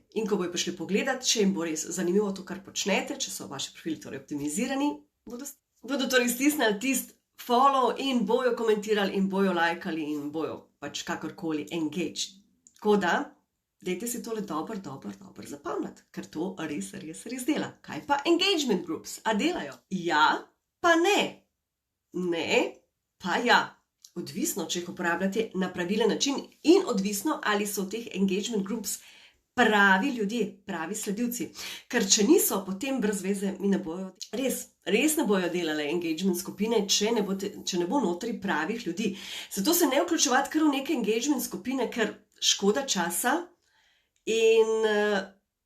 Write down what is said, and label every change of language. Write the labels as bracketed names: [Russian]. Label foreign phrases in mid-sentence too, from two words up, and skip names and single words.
[Slovenian] In ko bojo prišli pogledat, če jim bo res zanimivo to, kar počnete, če so vaši profili torej optimizirani, bodo torej stisnili tisti follow in bojo komentirali in bojo lajkali in bojo pač kakorkoli engaged. Tako da, dajte si tole dobro zapomniti, ker to res dela. Kaj pa [English] engagement groups? [Slovenian] A delajo? Ja, pa ne. Ne, pa ja. Odvisno, če jih uporabljate na pravilen način in odvisno, ali so v teh [English] engagement groups [Slovenian] pravi ljudje, pravi sledilci. Ker če niso, potem brez veze mi ne bojo, res ne bojo delale engagement skupine, če ne bo notri pravih ljudi. Zato se ne vključevati kar v neke engagement skupine, ker škoda časa in ful škoda časa.